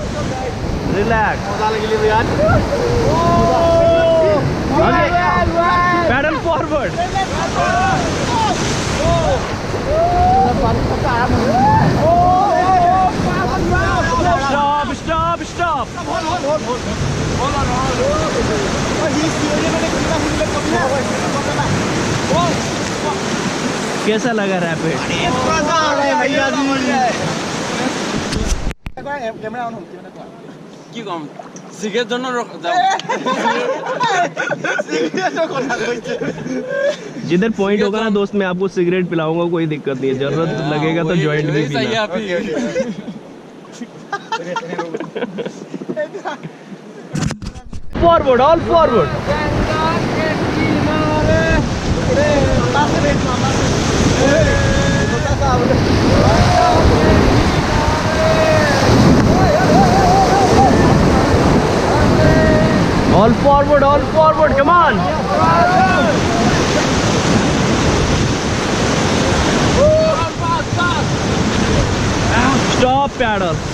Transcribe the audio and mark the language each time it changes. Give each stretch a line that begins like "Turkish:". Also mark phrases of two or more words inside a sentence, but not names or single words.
English: Relax. Okay. Paddle forward. Stop, stop, stop.
Hindi: कैसा लगा रैपिड?
Bangla: কি কম সিগারেট জন্য
Hindi: जिधर पॉइंट होगा ना दोस्त, मैं आपको सिगरेट पिलाऊंगा, कोई दिक्कत नहीं है, जरूरत लगेगा तो जॉइंट भी पीना।
English: forward, all forward. All forward, come on. Stop paddle.